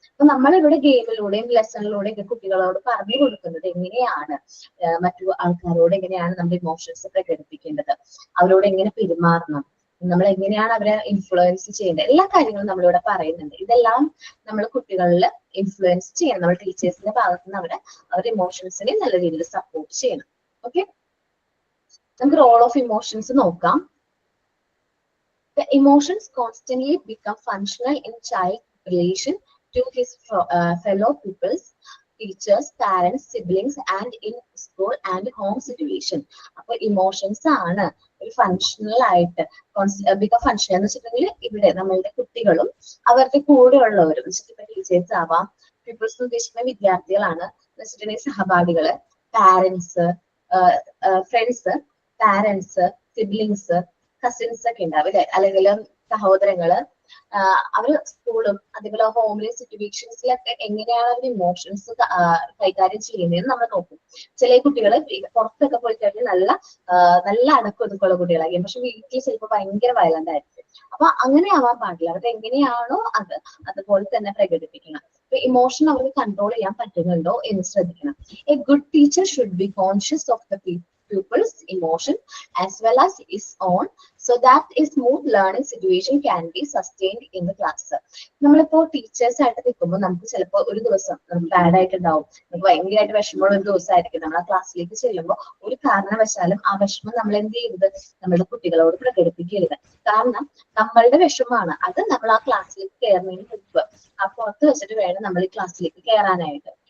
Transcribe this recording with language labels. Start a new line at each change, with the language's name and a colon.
Malayalam: അപ്പൊ നമ്മളിവിടെ ഗെയിമിലൂടെയും ലെസണിലൂടെയും ഒക്കെ കുട്ടികളോട് പറഞ്ഞു കൊടുക്കുന്നത് എങ്ങനെയാണ് മറ്റു ആൾക്കാരോട് എങ്ങനെയാണ് നമ്മുടെ ഇമോഷൻസ് പ്രകടിപ്പിക്കേണ്ടത്, അവരോട് എങ്ങനെ പെരുമാറണം, നമ്മൾ എങ്ങനെയാണ് അവരെ ഇൻഫ്ലുവൻസ് ചെയ്യേണ്ടത്, എല്ലാ കാര്യങ്ങളും നമ്മളിവിടെ പറയുന്നുണ്ട്. ഇതെല്ലാം നമ്മൾ കുട്ടികളിൽ ഇൻഫ്ലുവൻസ് ചെയ്യണം. നമ്മൾ ടീച്ചേഴ്സിന്റെ ഭാഗത്ത് നിന്ന് അവരുടെ ഇമോഷൻസിനെ നല്ല രീതിയിൽ സപ്പോർട്ട് ചെയ്യണം. ഓക്കെ, നമുക്ക് റോൾ ഓഫ് ഇമോഷൻസ് നോക്കാം.
English: The emotions constantly become functional in child relation to his fellow pupils, teachers, parents, siblings, and in school and home situation.
Malayalam: അപ്പൊ ഇമോഷൻസ് ആണ് ഒരു ഫങ്ഷണൽ ആയിട്ട് ബിക്കം ഫങ്ഷണൽ എന്ന് വെച്ചിട്ടുണ്ടെങ്കിൽ ഇവിടെ നമ്മളുടെ കുട്ടികളും അവരുടെ കൂടെ ഉള്ളവരും ടീച്ചേഴ്സ് ആവാം, പീപ്പിൾസ് ഉദ്ദേശിക്കുന്ന വിദ്യാർത്ഥികളാണ് എന്ന് വെച്ചിട്ടുണ്ടെങ്കിൽ സഹപാഠികള്, parents, friends, parents, siblings, cousins ഒക്കെ ഉണ്ടാവും അല്ലെ, അല്ലെങ്കിൽ സഹോദരങ്ങള്, അവര് സ്കൂളും അതേപോലെ ഹോംലി സിറ്റുവേഷൻസിലൊക്കെ എങ്ങനെയാണ് അവരുടെ ഇമോഷൻസ് കൈകാര്യം ചെയ്യുന്നതെന്ന് നമ്മൾ നോക്കും. ചില കുട്ടികള് പുറത്തൊക്കെ പോയി കഴിഞ്ഞാൽ നല്ല അടക്കൊതുക്കുള്ള കുട്ടികളായിരിക്കും, പക്ഷെ വീട്ടിൽ ചിലപ്പോൾ ഭയങ്കര വയലന്റ് ആയിരിക്കും. അപ്പൊ അങ്ങനെ ആവാൻ പാടില്ല. അവർക്ക് എങ്ങനെയാണോ അതുപോലെ തന്നെ പ്രകടിപ്പിക്കണം. അപ്പൊ ഇമോഷൻ അവർക്ക് കൺട്രോൾ ചെയ്യാൻ പറ്റുന്നുണ്ടോ എന്ന് ശ്രദ്ധിക്കണം.
English: A good teacher should be conscious of the pupils' emotion as well as his own, so that a smooth learning situation can be sustained in the class.
Malayalam: നമ്മളിപ്പോ ടീച്ചേഴ്സ് ആയിട്ട് നിൽക്കുമ്പോൾ നമുക്ക് ചിലപ്പോൾ ഒരു ദിവസം ബാഡ് ആയിട്ടുണ്ടാവും, നമുക്ക് ഭയങ്കരമായിട്ട് വിഷമമുള്ള ഒരു ദിവസമായിരിക്കും. നമ്മൾ ആ ക്ലാസ്സിലേക്ക് ചെല്ലുമ്പോൾ ഒരു കാരണവശാലും ആ വിഷമം നമ്മൾ എന്ത് ചെയ്യരുത്, നമ്മുടെ കുട്ടികളോട് പ്രകടിപ്പിക്കരുത്. കാരണം നമ്മളുടെ വിഷമമാണ് അത്. നമ്മൾ ആ ക്ലാസ്സിലേക്ക് കയറുന്നതിന് മുമ്പ് ആ പുറത്ത് വെച്ചിട്ട് വേണം നമ്മൾ ഈ ക്ലാസ്സിലേക്ക് കയറാനായിട്ട്.